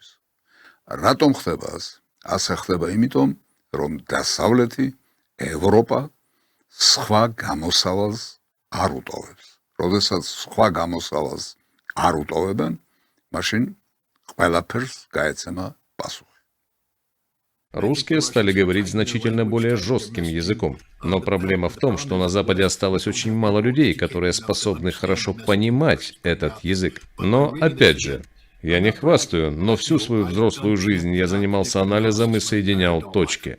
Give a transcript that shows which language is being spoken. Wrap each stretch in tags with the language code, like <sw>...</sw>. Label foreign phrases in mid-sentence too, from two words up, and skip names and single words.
<ka>რატომ ხდება ეს? ასე ხდება იმიტომ, რომ დასავლეთი ევროპა სხვა გამოსავალს არ უტოვებს. როდესაც სხვა გამოსავალს არ უტოვებენ, მაშინ ყველაფერს გაეცემა პასუხი.</ka> <ru>Русские стали говорить значительно более жестким языком. Но проблема в том, что на Западе осталось очень мало людей, которые способны хорошо понимать этот язык. Но, опять же, я не хвастаю, но всю свою взрослую жизнь я занимался анализом и соединял точки.</ru>